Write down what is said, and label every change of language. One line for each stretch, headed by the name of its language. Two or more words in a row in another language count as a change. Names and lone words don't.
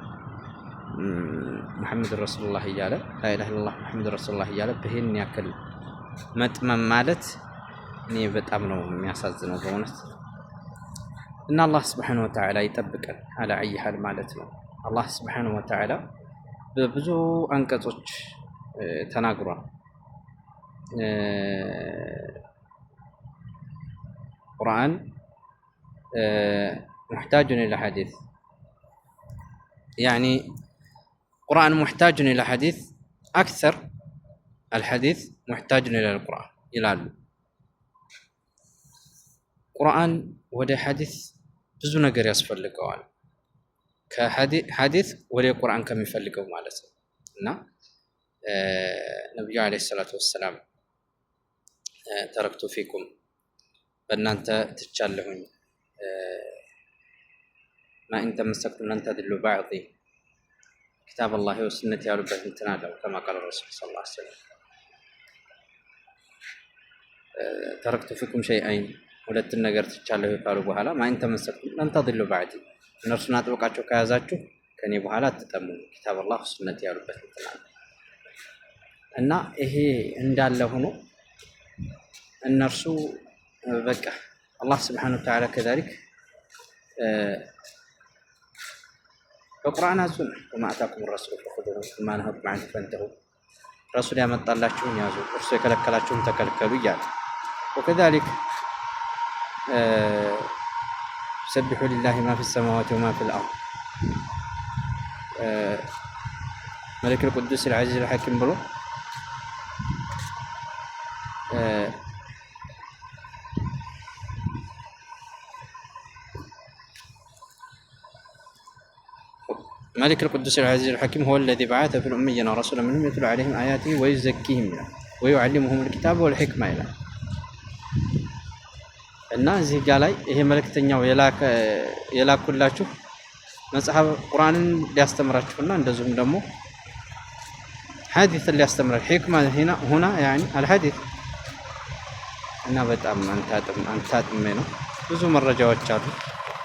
Arabic: محمد رسول الله
Amharic: እያለ
Arabic: لا إله إلا الله محمد رسول الله
Amharic: እያለ በይህን ያክል መጥመም ማለት እኔ በጣም ነው የሚያሳዝነው በእውነት። እና አላህ
Arabic: سبحانه وتعالى
Amharic: ይጠብቀን
Arabic: على أي حال
Amharic: ማለት ነው። አላህ
Arabic: سبحانه وتعالى
Amharic: በብዙ አንቀጾች ተናግሯል።
Arabic: ቁርአን محتاج إلى حديث يعني قرآن محتاج إلى حديث أكثر الحديث محتاج إلى القرآن ይላሉ።
Amharic: ቁርአን ወደ ሐዲስ ብዙ ነገር ያስፈልገዋል ከሐዲስ ወደ ቁርአን ከሚፈልገው ማለት ነው። እና ነብዩ
Arabic: عليه الصلاة والسلام تركت فيكم
Amharic: በእናንተ ትቻለሁኝ
Arabic: ما إن تمسكتم لن تضلوا بعضي كتاب الله وسنتي
Amharic: ያሉበት እንትን አለው
Arabic: كما قال الرسول صلى الله عليه وسلم تركت فيكم شيئين
Amharic: ሁለት ነገር ትቻለሁ ካሉ በኋላ
Arabic: ما إن تمسكتم لن تضلوا بعدي
Amharic: እነርሱን አጥብቃችሁ ከያዛችሁ ከኔ በኋላ አትጠሙ
Arabic: كتاب الله وسنتي
Amharic: ያሉበት እንትን አለው። እና ይሄ እንዳለ ሆኖ እነርሱ በቃ አላህ
Arabic: سبحانه وتعالى
Amharic: كذلك በቁርአን አዙን
Arabic: وما أتاكم الرسول فخذوه وما نهاكم عنه فانتهوا
Amharic: ረሱል ያመጣላችሁን ያዙ እርሱ የከለከላችሁን ተከልከሉ እያለ وكذلك
Arabic: سبحوا لله ما في السماوات وما في الأرض ملك القدوس العزيز الحكيم ብሎ ملك القدوس العزيز الحكيم هو الذي بعث في الأميين رسولا منهم يتلو عليهم آياته ويزكيهم ويعلمهم الكتاب والحكمة إلى
Amharic: እና እዚህ ጋር ላይ ይሄ መልእክተኛው የላኩላችሁ መጽሐፍ ቁርአንን ሊያስተምራችሁና እንደዚሁም ደግሞ ሐዲስን ሊያስተምራችሁ ሕክማ
Arabic: هنا يعني الحديث
Amharic: እና በጣም አንታጥሜ ነው ብዙ መረጃዎች አሉ።